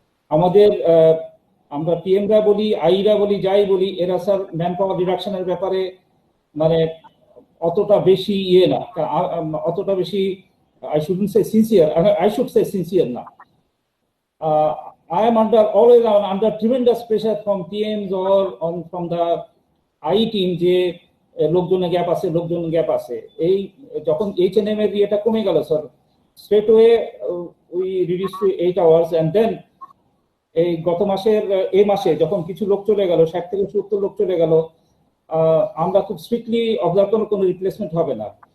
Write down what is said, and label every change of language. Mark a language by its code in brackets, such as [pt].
[bn] আমাদের আমরা পিএমরা বলি, আইরা বলি, যাই বলি, এরা স্যার ম্যান পাওয়ার রিডাকশনের ব্যাপারে মানে অতটা বেশি না, অতটা বেশি [en] I shouldn't say sincere. I should say sincere now. I am always under tremendous pressure from PMs or from the I team [bn] যে লোকজনের গ্যাপ আছে। এই যখন H&M এর এটা কমে গেল sir, [en] straight away we reduced to 8 hours and then [bn] এই গত মাসের এই মাসে যখন কিছু লোক চলে গেল, 60 থেকে 70 লোক চলে গেল, আমরা খুব স্ট্রিক্টলি অবজার্ভ করব কোনো রিপ্লেসমেন্ট হবে না।